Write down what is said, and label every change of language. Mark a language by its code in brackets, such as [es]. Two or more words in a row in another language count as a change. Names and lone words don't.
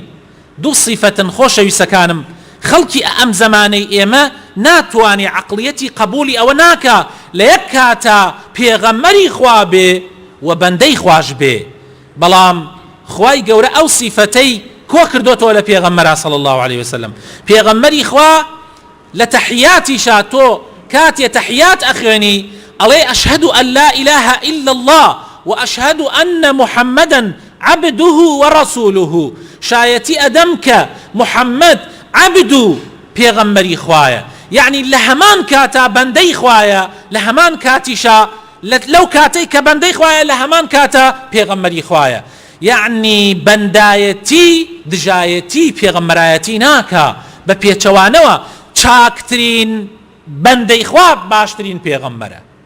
[ckb] دوو صیفەتن خۆشەویستەکانم خەڵکی ئەم زمانەی ئێمە ناتوانێ عەقڵیەتی قبولی ئەوە ناکا لە یەک کاتە پێغەمبەری خوا بێ و بەندەی خوش بێ. بەڵام خوای گەورە ئەو صیفەتەی کۆ کردوتەوە لە پێغەمبەرا [ar] صلی الله عليه وسلم. [ckb] پێغەمبەری خوا لە تەحیاتیشا تۆ کاتێ تەحیات ئەخوێنی ئەڵێ [ar] ئەشهد ئەن لا إله إلا الله وأشهد أن محمدا عبده ورسوله. [ckb] شایەتی ئەدەم کە محەممەد عەبد و پێغەمبەری خوایە، یعنی لە هەمان کاتا بەندەی خوایە، لە هەمان کاتیشا لەو کاتەی کە بەندەی خوایە لە هەمان کاتە پێغەمبەری خوایە. یعنی بەندایەتی دژایەتی پێغەمبەرایەتی ناکا بە پێچەوانەوە چاکترین بەندەی خوا باشترین پێغەمبەرە.